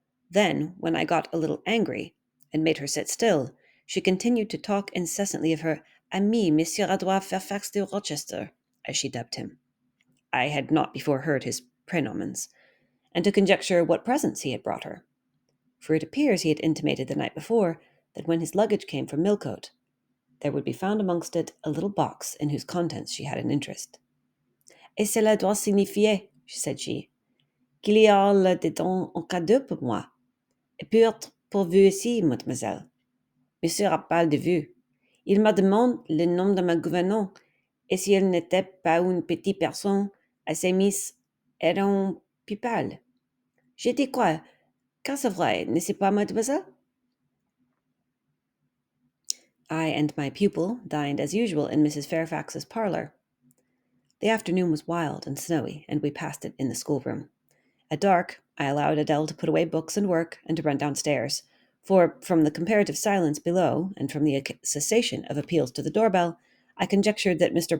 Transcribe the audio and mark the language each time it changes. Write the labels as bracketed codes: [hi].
[en] Then, when I got a little angry, and made her sit still, she continued to talk incessantly of her ami, Monsieur Fairfax de Rochester, as she dubbed him. I had not before heard his pranomens, and to conjecture what presents he had brought her. For it appears he had intimated the night before that when his luggage came from Millcote, there would be found amongst it a little box in whose contents she had an interest. [fr] Et cela doit signifier, [en] said she, [fr] qu'il y a là dedans un cadeau pour moi, et peut être pour vous aussi, mademoiselle. Monsieur a parlé de vous. Il me demande le nom de ma gouvernante, et si elle n'était pas une petite personne assez mise, era un pupille. J'ai dit quoi? Car c'est vrai, n'est-ce pas, mademoiselle? [en] I and my pupil dined as usual in Mrs. Fairfax's parlour. The afternoon was wild and snowy, and we passed it in the schoolroom. At dark, I allowed Adèle to put away books and work and to run downstairs, for from the comparative silence below and from the cessation of appeals to the doorbell, I conjectured that Mr.